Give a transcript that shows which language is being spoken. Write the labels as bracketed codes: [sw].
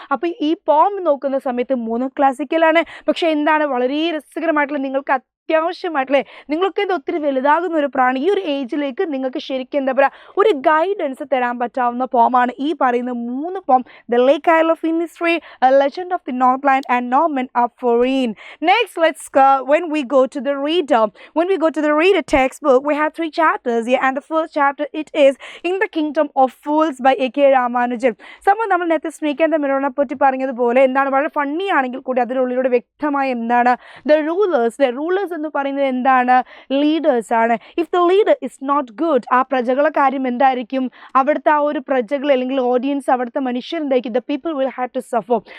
[ml] അപ്പോൾ ഈ പോം നോക്കുന്ന സമയത്ത് 3 ക്ലാസിക്കലാണ്, പക്ഷേ എന്താണ് വളരെ രസകരമായിട്ടുള്ള, നിങ്ങൾക്ക് അത്യാവശ്യമായിട്ടല്ലേ, നിങ്ങളൊക്കെ ഇത് ഒത്തിരി വലുതാകുന്ന ഒരു പ്രാണി, ഈ ഒരു ഏജിലേക്ക് നിങ്ങൾക്ക് ശരിക്കും എന്താ പറയുക ഒരു ഗൈഡൻസ് തരാൻ പറ്റാവുന്ന പോമാണ് ഈ പറയുന്ന 3 പോം, the lake isle of ഇന്നിസ്ഫ്രീ, A legend of the north land and no men are foreign. [en] Next, when we go to the reader textbook, we have 3 chapters here, and the first chapter, it is In the Kingdom of Fools by A.K. Ramanujan. [ml] സംഭവം നമ്മൾ നേരത്തെ snake and the മിററിനെ പറ്റി പറഞ്ഞതുപോലെ എന്താണ് വളരെ funny ആണെങ്കിൽ കൂടി അതിനുള്ളിലൂടെ വ്യക്തമായ എന്താണ്, ദ റൂളേഴ്സ് എന്ന് പറയുന്നത് എന്താണ്? ലീഡേഴ്സ് ആണ്. [en] if the leader is not good, [ml] ആ പ്രജകളെ കാര്യം എന്തായിരിക്കും? അവിടുത്തെ ആ ഒരു പ്രജകൾ അല്ലെങ്കിൽ ഓഡിയൻസ്, അവിടുത്തെ മനുഷ്യരുണ്ടായിരിക്കും, [en] The people will have to suffer.